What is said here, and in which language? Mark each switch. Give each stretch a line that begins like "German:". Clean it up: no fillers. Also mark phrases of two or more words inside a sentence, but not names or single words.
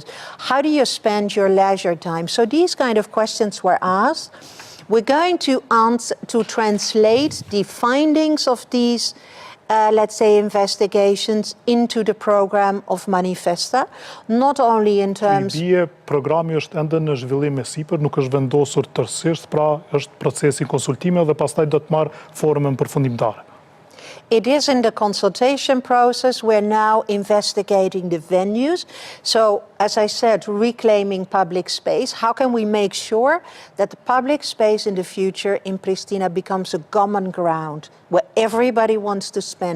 English: How do you spend your leisure time? So these kind of questions were asked. We're going to translate the findings of these, let's say, investigations into the program of Manifesta, not only in terms...
Albanian: Programi është ende në zhvillim e sipër, nuk është vendosur tërësisht, pra është procesi konsultime dhe pastaj do të marrë formën përfundimtare.
English: It is in the consultation process. We're now investigating the venues. So, as I said, reclaiming public space. How can we make sure that the public space in the future in Prishtina becomes a common ground where everybody wants to spend?